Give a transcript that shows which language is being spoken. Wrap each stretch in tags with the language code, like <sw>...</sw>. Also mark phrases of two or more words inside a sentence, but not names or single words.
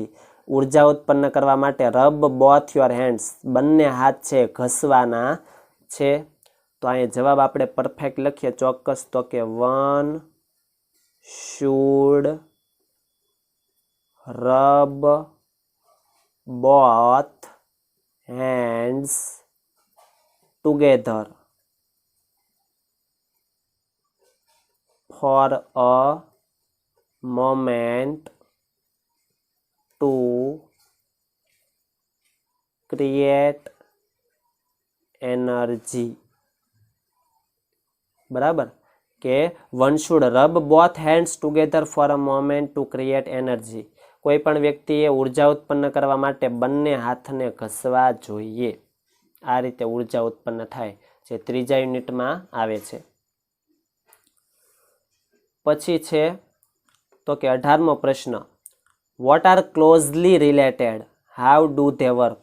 <gu>ઉર્જા ઉત્પન્ન કરવા માટે</gu> <en>rub both your hands,</en> <gu>બંને હાથ છે ઘસવાના છે. તો અહીં જવાબ આપણે પરફેક્ટ લખીએ ચોક્કસ તો કે વન</gu> <en>should rub both hands together for a moment to create energy.</en> <gu>બરાબર, કે</gu> <en>one should rub both hands together for a moment to create energy.</en> <gu>કોઈ પણ વ્યક્તિએ ઉર્જા ઉત્પન્ન કરવા માટે બંને હાથને ઘસવા જોઈએ. આ રીતે ઉર્જા ઉત્પન્ન થાય, જે 3જા યુનિટમાં આવે છે. પછી છે તો કે 18મો પ્રશ્ન</gu> <en>what are closely related, how do they work.</en>